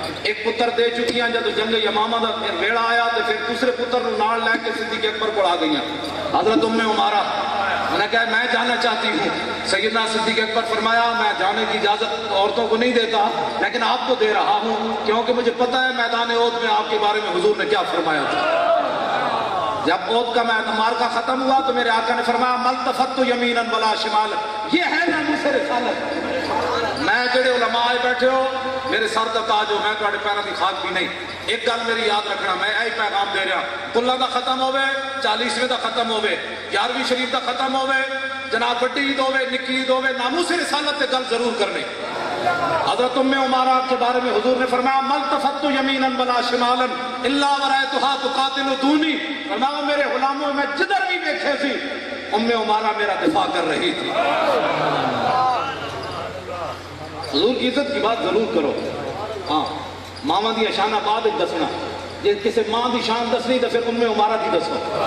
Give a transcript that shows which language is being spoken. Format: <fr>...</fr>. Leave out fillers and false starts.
<pa>ایک پتر دے چکیاں جب جنگ یمامہ دا ویڑا آیا تو پھر دوسرے پتر نو نال لے کے صدیق اکبر کو آ گئیاں.</pa> <ur>حضرت ام عمارہ میں نے کہا میں جانا چاہتی ہوں. سیدنا صدیق اکبر فرمایا میں جانے کی اجازت عورتوں کو نہیں دیتا لیکن آپ کو دے رہا ہوں کیونکہ مجھے پتہ ہے میدان احد میں آپ کے بارے میں حضور نے کیا فرمایا تھا. جب احد کا معرکہ ختم ہوا تو میرے آقا نے فرمایا</ur> <ar>ملتفت یمینا ولا شمال.</ar> <ur>یہ ہے ناموس رسالت.</ur> <pa>میں جڑے علماء آئے بیٹھے ہو میرے سر دا تاج ہو. میں تواڈے پیراں دی خاک بھی نہیں. ایک گل میری یاد رکھنا میں ایہی پیغام دے رہا. کلہ دا ختم ہوئے 40ویں دا ختم ہوئے 11ویں شریف دا ختم ہوئے جناب بڑی عید ہوئے نکی عید ہوئے ناموس رسالت تے گل ضرور کرنی.</pa> <ur>حضرت ام عمارہ کے بارے میں حضور نے فرمایا</ur> <ar>ملتفت یمیناً ولا شمالاً الا ورأیتها تقاتل دونی،</ar> <ur>فرمایا میرے غلاموں میں جدھر بھی دیکھے سی ام عمارہ میرا دفاع کر رہی تھی۔ حضور کی عزت کی بات ضرور کرو۔</ur> <pa>ہاں ماما دی شان بعد دسنا، جے کسی ماں دی شان دسنی تو پھر ام عمارہ دی دسو۔</pa>